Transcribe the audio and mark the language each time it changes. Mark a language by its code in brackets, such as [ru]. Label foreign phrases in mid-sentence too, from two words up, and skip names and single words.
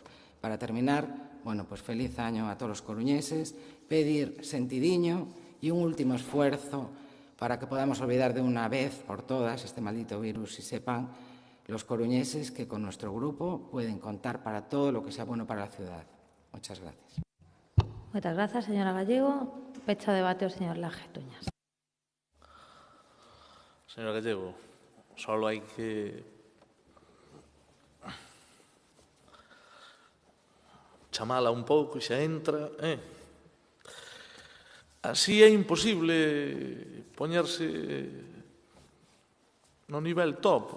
[es] Para terminar, pues feliz año a todos los coruñeses, pedir sentidiño y un último esfuerzo para que podamos olvidar de una vez por todas este maldito virus y sepan los coruñeses que con nuestro grupo pueden contar para todo lo que sea bueno para la ciudad. Muchas gracias. Muchas gracias, señora Gallego. [gl] Pecha debate o señor Laje Tuñas. Señor Gallego, solo hay que chamala un pouco e xa entra. Así é imposible poñerse no nivel top.